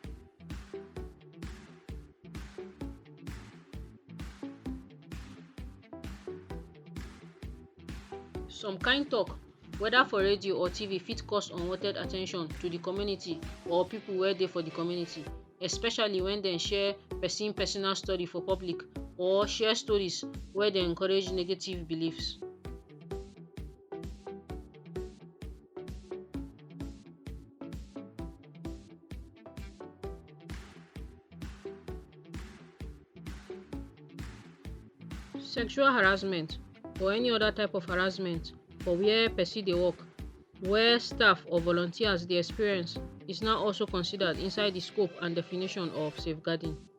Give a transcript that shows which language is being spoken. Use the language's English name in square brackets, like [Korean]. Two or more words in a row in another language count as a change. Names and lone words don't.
[Nigerian Pidgin] Some kind talk, whether for radio or TV, fit cause unwanted at ten tion to the community or people wey dey for the community, especially when dem share personal story for public or share stories wey dey encourage negative beliefs. Sexual harassment or any other type of harassment for where person dey work, where staff or volunteers dey experience, is now also considered inside the scope and definition of safeguarding.